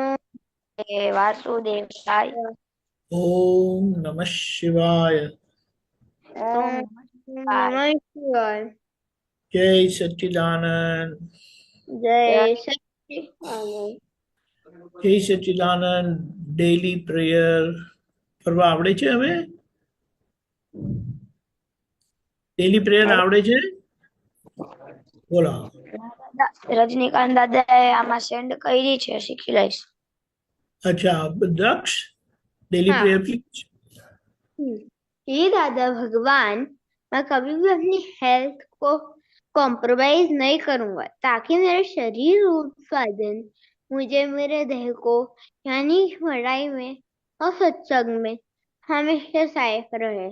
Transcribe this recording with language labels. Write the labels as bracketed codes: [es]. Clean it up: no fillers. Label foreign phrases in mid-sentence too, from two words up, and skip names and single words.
[sa] भगवते वासुदेवाय। ओम नमः शिवाय। ओम नमः शिवाय। नमः शिवाय। जय सच्चिदानंद। जय जय सच्चिदानंद। जय सच्चिदानंद। [en] daily prayer [gu] કરવા આવડે છે હવે? [en] daily prayer [gu] આવડે છે? બોલો। રજનીકાંત દાદાએ આમાં સેન્ડ કરી છે, શીખી લઈશ। [hi] अच्छा, दक्ष, डेली हाँ। [en] prayer please. [hi] हे दादा भगवान, मैं कभी भी अपनी हेल्थ को कॉम्प्रोमाइज नहीं करूंगा ताकि मेरा शरीर और उत्पादन मुझे मेरे देह को यानी पढ़ाई में और सत्संग में हमेशा सहायक रहे।